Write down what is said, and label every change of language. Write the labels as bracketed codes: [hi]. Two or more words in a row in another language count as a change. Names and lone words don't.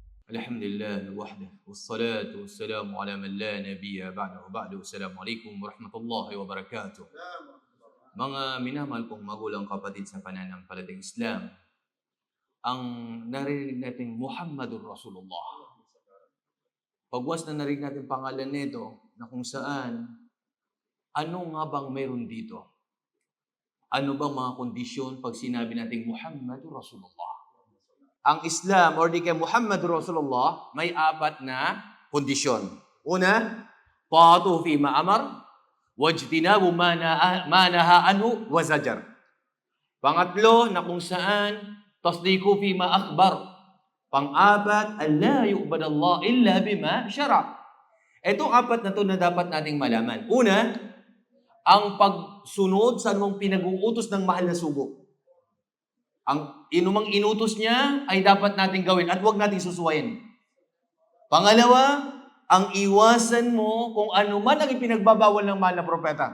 [ar] الحمد لله وحده والصلاة والسلام على من لا نبي بعده بعد. السلام عليكم ورحمة الله وبركاته. [tl] Mga minamahal kong magulang kapatid sa pananampalatayang Islam, ang narinig natin [ar] محمد رسول الله. [tl] Pagwas na narinig natin pangalan nito na kung saan, ano nga bang meron dito? Ano bang mga kondisyon pag sinabi natin [ar] محمد رسول الله? [tl] Ang Islam or di kay [ar] محمد رسول الله [tl] may apat na kondisyon. Una, [ar] طاعته فيما أمر واجتناب ما نهى عنه وزجر. [tl] Pangatlo, na kung saan [ar] تصديق فيما أخبر. [tl] Pang-apat, [ar] أن لا يعبد الله إلا بما شرع'. [tl] Itong apat na to na dapat nating malaman. Una, ang pagsunod sa anumang pinag-uutos ng mahal na sugo. Ang inumang inutos niya ay dapat nating gawin at huwag nating susuwayin. Pangalawa, ang iwasan mo kung ano man ang ipinagbabawal ng mahal na propeta.